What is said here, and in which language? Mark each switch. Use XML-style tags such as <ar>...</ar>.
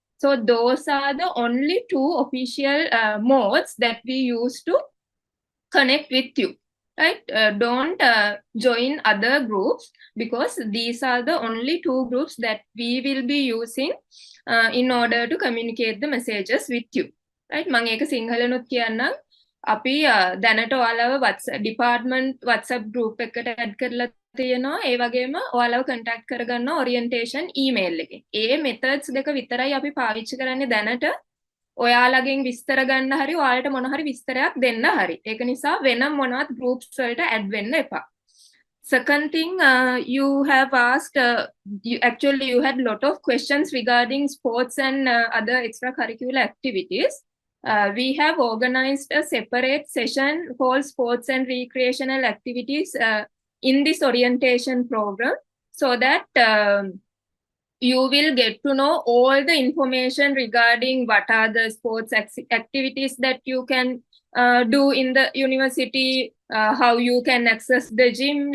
<en>So those are the only two official modes that we use to connect with you, right? Don't join other groups, because these are the only two groups that we will be using in order to communicate the messages with you, right?</en> <si>මම ඒක සිංහලනුත් කියන්නම්. අපි දැනට ඔයාලව department WhatsApp group එකට add කරලා තියෙනවා. ඒ වගේම ඔයාලව contact කරගන්න orientation email එකෙන්. ඒ methods දෙක විතරයි අපි පාවිච්චි කරන්නේ දැනට. ඔයාලගෙන් විස්තර ගන්න හරි ඔයාලට මොන හරි විස්තරයක් දෙන්න හරි. ඒක නිසා වෙනම මොනවත් groups වලට add වෙන්න එපා.</si> <en>Second thing, you have asked, you had a lot of questions regarding sports and other extracurricular activities. We have organized a separate session called sports and recreational activities in this orientation program, so that you will get to know all the information regarding what are the sports activities that you can do in the university, how you can access the gym.</en>